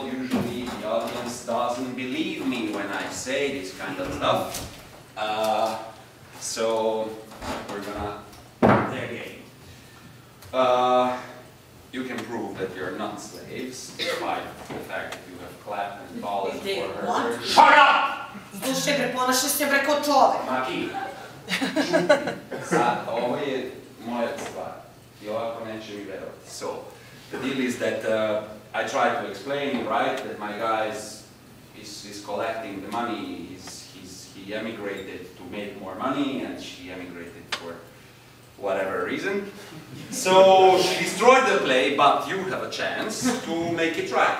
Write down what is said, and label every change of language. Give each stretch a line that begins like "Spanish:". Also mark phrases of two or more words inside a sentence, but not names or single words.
English: Usually the audience doesn't believe me when I say this kind of stuff. So we're gonna play a game. You can prove that you're not slaves, despite the fact that you have clapped and fallen for her. What? Shut up!
Serbian: Slušaj bre, ponašaš se bre ko čovek. Maki, sad, ovo je moja stvar I ovako neće mi verovati.
English: So, the deal is that I try to explain, right, that my guy is collecting the money, he emigrated to make more money, and she emigrated for whatever reason. So, she destroyed the play, but you have a chance to make it right.